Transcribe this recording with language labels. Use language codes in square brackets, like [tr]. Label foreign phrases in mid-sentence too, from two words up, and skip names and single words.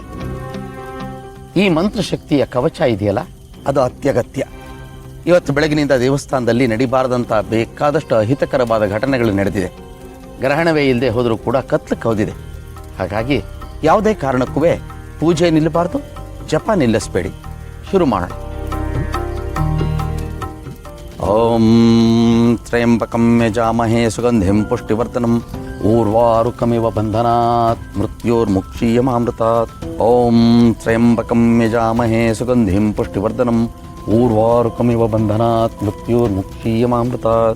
[kn] ಈ ಮಂತ್ರಶಕ್ತಿಯ ಕವಚ ಇದೆಯಲ್ಲ, ಅದು ಅತ್ಯಗತ್ಯ. ಇವತ್ತು ಬೆಳಗಿನಿಂದ ದೇವಸ್ಥಾನದಲ್ಲಿ ನಡಿಬಾರದಂಥ ಬೇಕಾದಷ್ಟು ಅಹಿತಕರವಾದ ಘಟನೆಗಳು ನಡೆದಿದೆ. ಗ್ರಹಣವೇ ಇಲ್ಲದೆ ಹೋದರೂ ಕೂಡ ಕತ್ಲು ಕವಿದಿದೆ. ಹಾಗಾಗಿ ಯಾವುದೇ ಕಾರಣಕ್ಕೂ ಪೂಜೆ ನಿಲ್ಲಬಾರ್ದು, ಜಪ ನಿಲ್ಲಿಸಬೇಡಿ. ಶುರು ಮಾಡೋಣ. [sa] ಓಂ ತ್ರಯಂಬಕಂ ಯಜಾಮಹೇ ಸುಗಂಧಿಂ ಪುಷ್ಟಿವರ್ಧನಂ ಊರ್ವಾರುಕಮಿವ ಬಂಧನಾತ್ ಮೃತ್ಯೋರ್ಮುಕ್ಷೀಯಮಾಮೃತಾತ್. ಓಂ ತ್ರಯಂಬಕಂ ಯಜಾಮಹೇ ಸುಗಂಧಿಂ ಪುಷ್ಟಿವರ್ಧನಂ ಊರ್ವಾರುಕಮಿವ ಬಂಧನಾತ್ ಮೃತ್ಯೋರ್ಮುಕ್ಷೀಯಮಾಮೃತಾತ್.